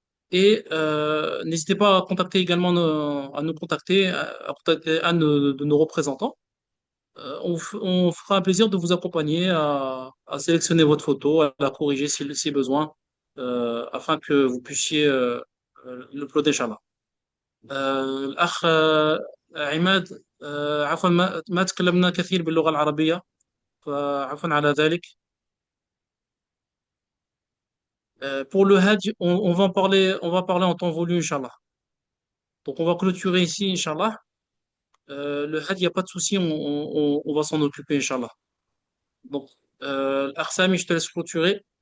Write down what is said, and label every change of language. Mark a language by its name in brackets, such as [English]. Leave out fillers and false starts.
[French] Et n'hésitez pas à contacter également à nous contacter, à contacter un de nos représentants. On fera un plaisir de vous accompagner à sélectionner votre photo, à la corriger si besoin, afin que vous puissiez l'uploader, Inch'Allah. [Arabic] الأخ عماد، عفوا ما تكلمنا كثير باللغة العربية، فعفوا على ذلك. [French] Pour le Hajj, on va parler en temps voulu, Inch'Allah. Donc on va clôturer ici, Inch'Allah. Le Hajj, il n'y a pas de souci, on va s'en occuper, Inch'Allah. Donc, Arsami, je te laisse clôturer.